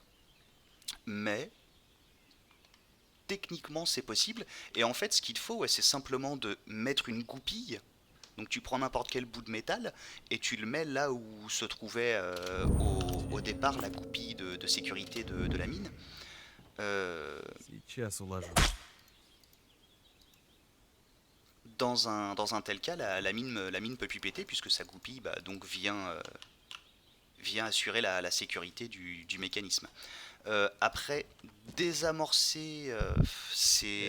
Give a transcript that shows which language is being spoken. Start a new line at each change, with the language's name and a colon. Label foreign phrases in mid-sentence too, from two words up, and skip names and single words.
French: Mais techniquement, c'est possible. Et en fait, ce qu'il faut, ouais, c'est simplement de mettre une goupille. Donc tu prends n'importe quel bout de métal et tu le mets là où se trouvait au départ la goupille de sécurité de la mine. Euh,
Russian: Сейчас уложу.
French: dans un tel cas, la mine peut plus péter puisque sa goupille bah, donc vient assurer la sécurité du mécanisme. Après, désamorcer, c'est